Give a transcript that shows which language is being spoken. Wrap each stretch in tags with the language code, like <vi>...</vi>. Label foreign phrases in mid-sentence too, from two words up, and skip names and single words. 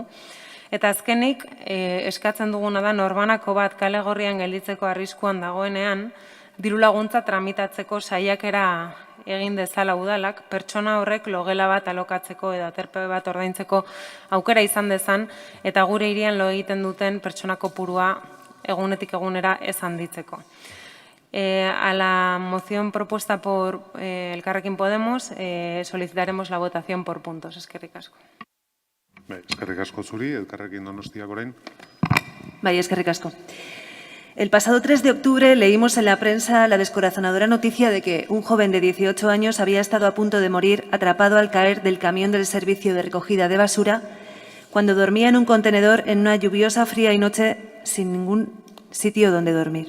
<eu>Eta azkenik, eskatzen duguna da norbanako bat kale gorrian gelditzeko arriskuan dagoenean, diru laguntza tramitatzeko saiakera egin dezala udalak, pertsona horrek logela bat alokatzeko edo aterpe bat ordaintzeko aukera izan dezan, eta gure hirian lo egiten duten pertsona kopurua egunetik egunera ez handitzeko.</eu> <es>A la moción propuesta por Elkarrekin Podemos solicitaremos la votación por puntos.</es> <eu>Eskerrik asko. Eskerrik asko zuri, Elkarrekin Donostiak orain. Bai, eskerrik asko.</eu> <es>El pasado 3 de octubre leímos en la prensa la descorazonadora noticia de que un joven de 18 años había estado a punto de morir atrapado al caer del camión del servicio de recogida de basura cuando dormía en un contenedor en una lluviosa, fría y noche sin ningún sitio donde dormir.</es>